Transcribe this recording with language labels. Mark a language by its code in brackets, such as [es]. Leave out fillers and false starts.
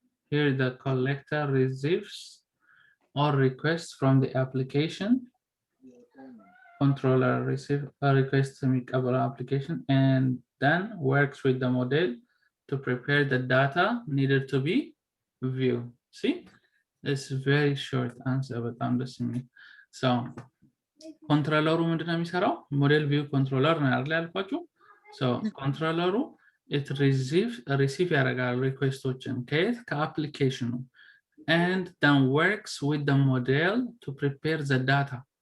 [en] Here the collector receives or requests from the application. Controller receives a request to make an application and then works with the model to prepare the data needed to be viewed. See, it's very short answer, but I'm listening. [am] So, controller ምንድን ነው የሚሰራው? [en] Model view controller [am] ነው አይደል ያልኳችሁ? [en] So, controller it receive [am] ያደርጋል ሪኩዌስቶችን ከየት? [en] ከአፕሊኬሽኑ, and then works with the model to prepare the data.